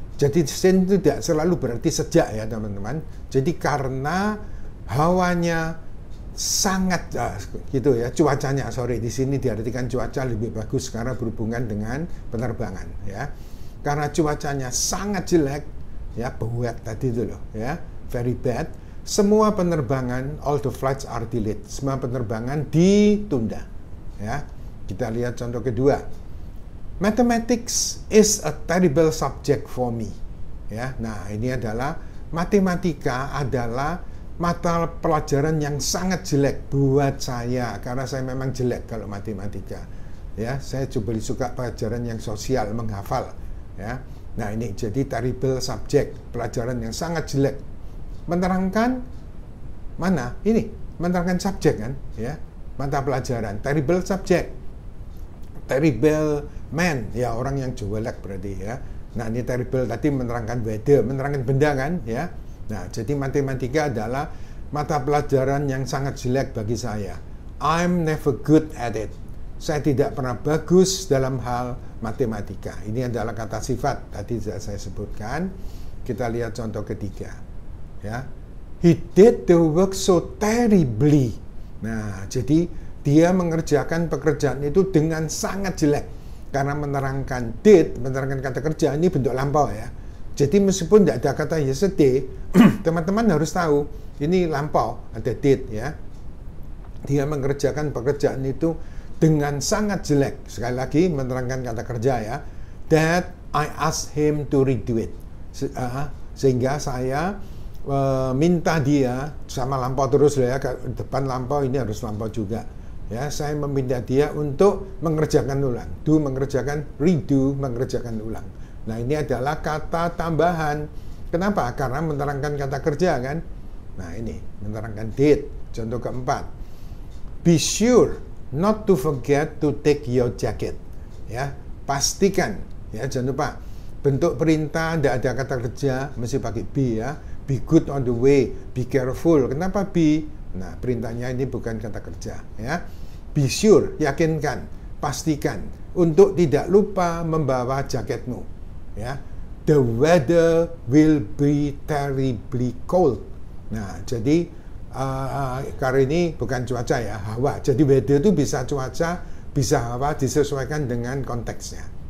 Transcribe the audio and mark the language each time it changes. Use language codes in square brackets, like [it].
[id] Jadi since itu tidak selalu berarti sejak, ya teman-teman. Jadi karena hawanya sangat gitu, ya, cuacanya, sorry, di sini diartikan cuaca lebih bagus karena berhubungan dengan penerbangan, ya. Karena cuacanya sangat jelek, ya, buat tadi itu loh, ya, [en] very bad. [id] Semua penerbangan, [en] all the flights are delayed. [id] Semua penerbangan ditunda, ya. Kita lihat contoh kedua. [en] Mathematics is a terrible subject for me, ya. [id] Nah, ini adalah matematika adalah mata pelajaran yang sangat jelek buat saya karena saya memang jelek kalau matematika, ya. Saya coba suka pelajaran yang sosial, menghafal, ya. Nah, ini jadi [en] terrible subject, [id] pelajaran yang sangat jelek. Menerangkan mana? Ini menerangkan subjek kan, ya. Mata pelajaran [en] terrible subject. Terrible man, [id] ya, orang yang jelek berarti, ya. Nah, ini terrible tadi menerangkan weather, menerangkan benda kan, ya. Nah, jadi matematika adalah mata pelajaran yang sangat jelek bagi saya. [en] I'm never good at it. [id] Saya tidak pernah bagus dalam hal matematika. Ini adalah kata sifat, tadi sudah saya sebutkan. Kita lihat contoh ketiga. Ya. [en] He did the work so terribly. [id] Nah, jadi dia mengerjakan pekerjaan itu dengan sangat jelek. Karena menerangkan did, menerangkan kata kerja, ini bentuk lampau ya. Jadi meskipun tidak ada kata yesterday, teman-teman harus tahu, ini lampau, ada did ya. Dia mengerjakan pekerjaan itu dengan sangat jelek. Sekali lagi menerangkan kata kerja ya. [en] That I asked him to redo it. [id] Sehingga saya minta dia, sama lampau terus ya, depan lampau ini harus lampau juga. Ya, saya meminta dia untuk mengerjakan ulang. Do mengerjakan, redo mengerjakan ulang. Nah, ini adalah kata tambahan. Kenapa? Karena menerangkan kata kerja kan. Nah, ini menerangkan did. Contoh keempat. [en] Be sure not to forget to take your jacket. [id] Ya, pastikan ya, jangan lupa. Bentuk perintah tidak ada kata kerja, mesti pakai be ya. [en] Be good on the way, be careful. [id] Kenapa be? Nah, perintahnya ini bukan kata kerja ya. [en] Be sure, [id] yakinkan, pastikan untuk tidak lupa membawa jaketmu. [en] Ya, the weather will be terribly cold. [id] Nah, jadi karena ini bukan cuaca ya, hawa. Jadi weather itu bisa cuaca, bisa hawa, disesuaikan dengan konteksnya.